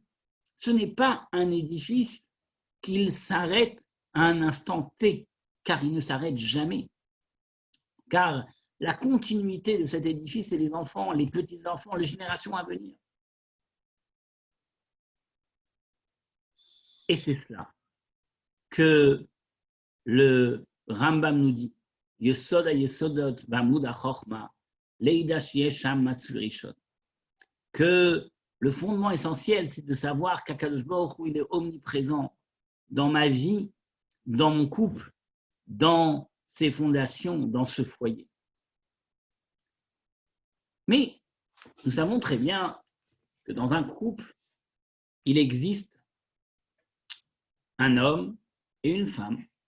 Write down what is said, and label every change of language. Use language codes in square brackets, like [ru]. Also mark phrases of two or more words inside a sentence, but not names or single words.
[fr] Ce n'est pas un édifice qu'il s'arrête à un instant T, car il ne s'arrête jamais. Car la continuité de cet édifice, c'est les enfants, les petits-enfants, les générations à venir. Et c'est cela que le Rambam nous dit, [he] יסוד היסודות ועמוד החכמה לידע שיש שם מצוי ראשון, [fr] que le fondement essentiel, c'est de savoir qu' [he] הקדוש ברוך הוא, [fr] il est omniprésent dans ma vie dans mon couple, dans ses fondations, dans ce foyer. Mais nous savons très bien que dans un couple, il existe un homme et une femme.